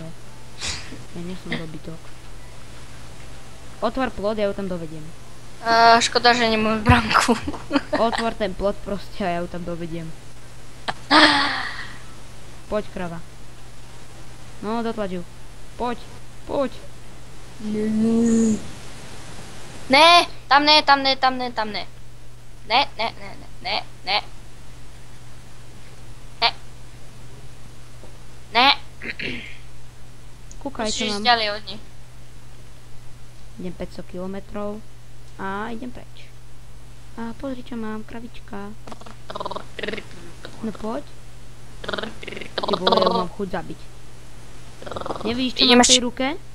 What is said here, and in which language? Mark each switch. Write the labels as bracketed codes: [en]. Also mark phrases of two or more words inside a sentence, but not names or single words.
[sk] Ja nie som dobytok. Otvor plod, ja ju tam dovediem. Škoda, že nemám bránku. Otvor ten plod proste a ja ju tam dovediem. Poď, krava. No, dotlač ju. Poď, poď. Ne, tam ne, tam ne, tam ne, tam ne. Ne, ne, ne, ne, ne, ne. Ne. Ne. Kúkaj, čo Musíš mám. ďalej od nich. Idem 500 kilometrov a idem preč. A pozri, čo mám, kravička. No poď. Ty vole, ja mám chuť zabiť. Nevidíš, čo mám v tej ruke?